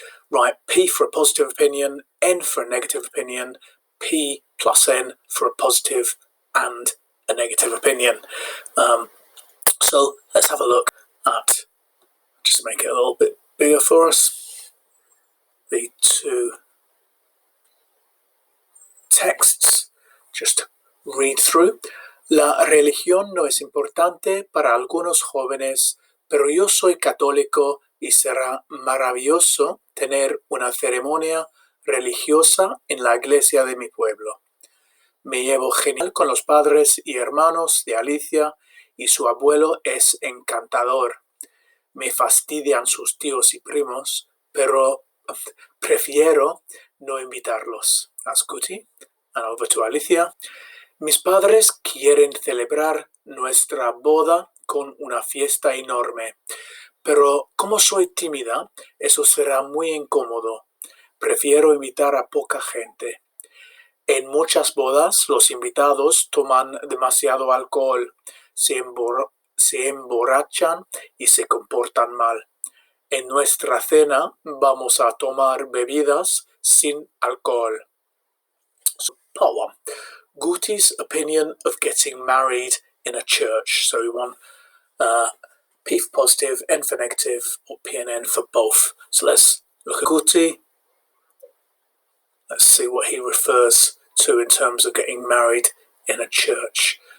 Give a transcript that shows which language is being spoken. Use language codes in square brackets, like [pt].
[en] Right, P for a positive opinion, N for a negative opinion, P plus N for a positive and a negative opinion. So let's have a look at, just make it a little bit bigger for us, the two texts. Just read through. [es] La religión no es importante para algunos jóvenes, pero yo soy católico y será maravilloso tener una ceremonia religiosa en la iglesia de mi pueblo. Me llevo genial con los padres y hermanos de Alicia y su abuelo es encantador. Me fastidian sus tíos y primos, pero prefiero no invitarlos. [en] That's Guti. And over to Alicia. [es] Mis padres quieren celebrar nuestra boda con una fiesta enorme, pero como soy tímida, eso será muy incómodo. Prefiero invitar a poca gente. En muchas bodas, los invitados toman demasiado alcohol, se emborrachan y se comportan mal. En nuestra cena vamos a tomar bebidas sin alcohol. [en] So, part 1. Guti's opinion of getting married in a church. So we want P for positive, N for negative, or P and N for both. So let's look at Guti. Let's see what he refers to in terms of getting married in a church.